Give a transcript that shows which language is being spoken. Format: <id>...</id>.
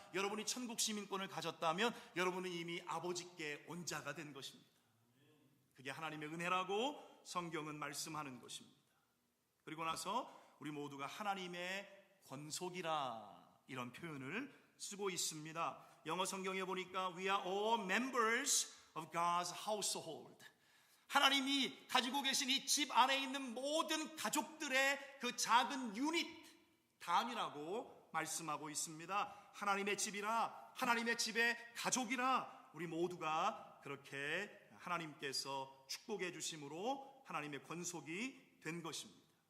<ko>여러분이 천국 시민권을 가졌다면 여러분은 이미 아버지께 온 자가 된 것입니다. 그게 하나님의 은혜라고 성경은 말씀하는 것입니다. 그리고 나서 우리 모두가 하나님의 권속이라 이런 표현을 쓰고 있습니다. 영어 성경에 보니까</ko> <en>We are all members of God's household.</en> <ko>하나님이 가지고 계신 이 집 안에 있는 모든 가족들의 그 작은 유닛, 단위라고 말씀하고 있습니다. 하나님의 집이라, 하나님의 집의 가족이라 우리 모두가 그렇게 하나님께서 축복해 주심으로 하나님의 권속이 된 것입니다.</ko>